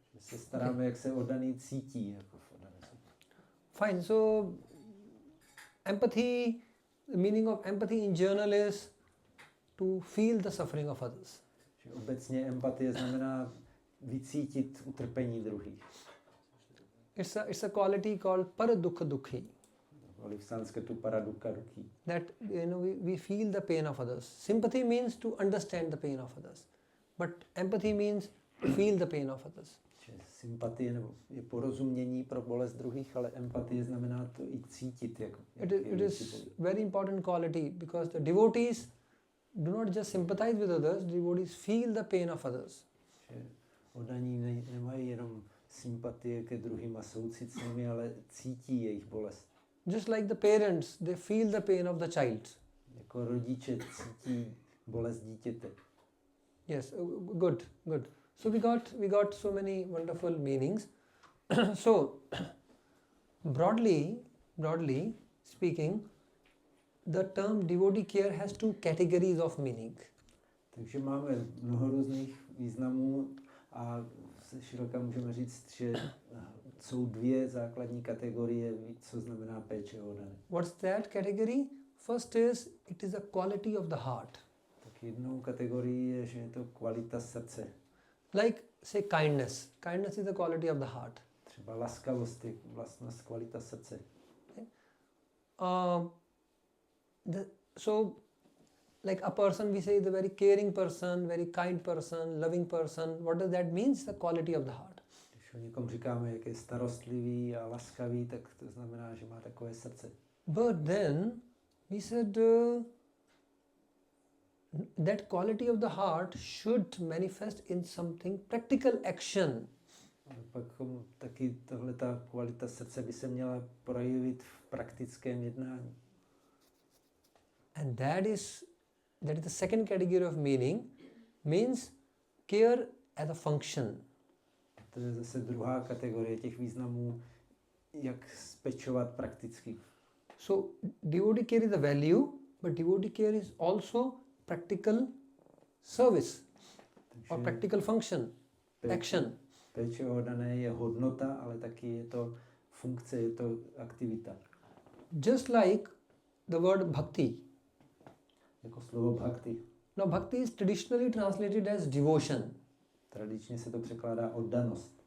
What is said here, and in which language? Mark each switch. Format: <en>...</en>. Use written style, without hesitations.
<cs>My se staráme, jak se oddaný cítí. Jako v oddané.</cs> <en>Fine. So, empathy, the meaning of empathy in general is to feel the suffering of others.</en> <cs>Že obecně empatie znamená vycítit utrpení druhých.</cs> <en>It's a quality called paradukha dukhi.</en> <cs>V sanskrtu paradukha dukhi.</cs> <en>That we feel the pain of others. Sympathy means to understand the pain of others, but empathy means to feel the pain of others.</en> <cs>Sympatie nebo je porozumění pro bolest druhých, ale empatie znamená to i cítit.</cs> <en>It is very important quality because the devotees do not just sympathize with others, devotees feel the pain of others.</en> <cs>Oddaní nemají jenom sympatie ke druhým a soucit s nimi, ale cítí jejich bolest.</cs> <en>Just like the parents, they feel the pain of the child.</en> <cs>Jako rodiče cítí bolest dítěte.</cs> <en>Yes, good. So we got so many wonderful meanings. So broadly speaking, the term devotee care has two categories of meaning.</en> <cs>Takže máme mnoho různých významů a se široka můžeme říct, že jsou dvě základní kategorie, co znamená péče o oddané.</cs> <en>What's that category? First is, it is a quality of the heart.</en> <cs>Tak jednou kategorii je, že je to kvalita srdce.</cs> <en>Like, say, kindness. Kindness is the quality of the heart.</en> <cs>Třeba laskavost je vlastnost kvalita srdce.</cs> <en>So, like a person, we say, is a very caring person, very kind person, loving person. What does that mean? It's the quality of the heart.</en> <cs>Když o někom říkáme, jak je starostlivý a laskavý, tak to znamená, že má takové srdce.</cs> <en>But then, we said, that quality of the heart should manifest in something practical action.</en> <cs>Pak taky tahleta kvalita srdce by se měla projevit v praktickém jednání.</cs> <en>And that is the second category of meaning, means care as a function.</en> <cs>To je zase druhá kategorie těch významů, jak pečovat prakticky.</cs> <en>So devotee care is a value, but devotee care is also practical service or practical function, action.</en> <cs>Péče o oddané je hodnota, ale taky je to funkce, je to aktivita.</cs> <en>Just like the word bhakti.</en> <cs>Jako slovo bhakti.</cs> <en>Now bhakti is traditionally translated as devotion.</en> <cs>Tradičně se to překládá oddanost.</cs>